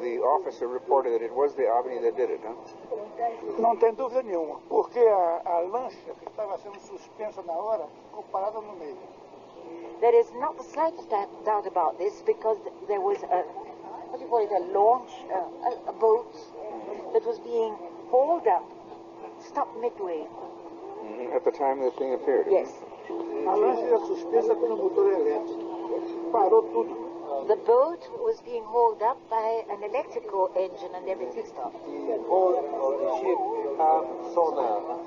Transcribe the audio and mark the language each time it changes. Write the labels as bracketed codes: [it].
[en] The officer reported that it was the OVNI that did it, huh? [pt] Não tem dúvida nenhuma, porque a lancha que estava sendo suspensa na hora ficou parada no meio. [en] There is not the slightest doubt about this because there was a launch, a boat that was being hauled up, stopped midway. At the time the thing appeared? Yes. [pt] A lancha era suspensa pelo motor elétrico. Parou tudo. [en] The boat was being hauled up by an electrical engine and everything stopped. The whole of the ship have sonar.